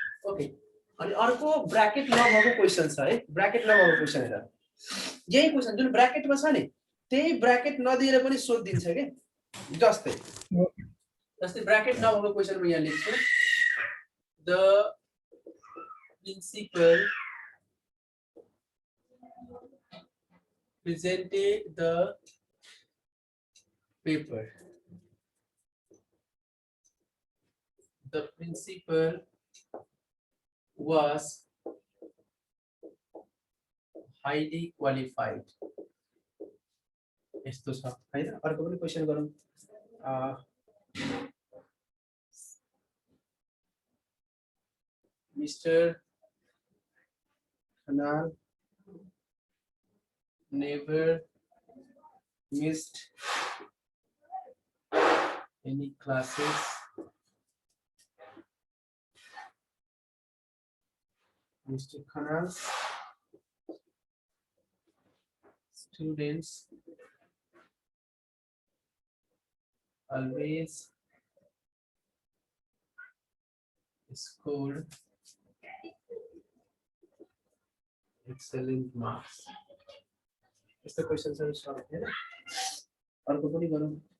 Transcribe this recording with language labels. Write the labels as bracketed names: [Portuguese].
[Nepali] Okay अनि अर्को bracket नभएको क्वेशन छ है ब्र्याकेट नभएको क्वेशन हेर यही क्वेशन जुन ब्र्याकेटमा छ नि त्यही ब्र्याकेट नदिएर पनि सोधिदिन्छ के जस्तै ब्र्याकेट नभएको क्वेशन म यहाँ लेख्छु the principal [English] presented the paper. The principal was highly qualified. [Nepali] यस्तो छ हैन अर्को पनि क्वेशन गरौँ mister Khanal [English] never missed any classes Mr. Khanal's students always scored excellent marks [Nepali] यस्तो क्वेशनहरु छ हैन अर्को पनि गरौँ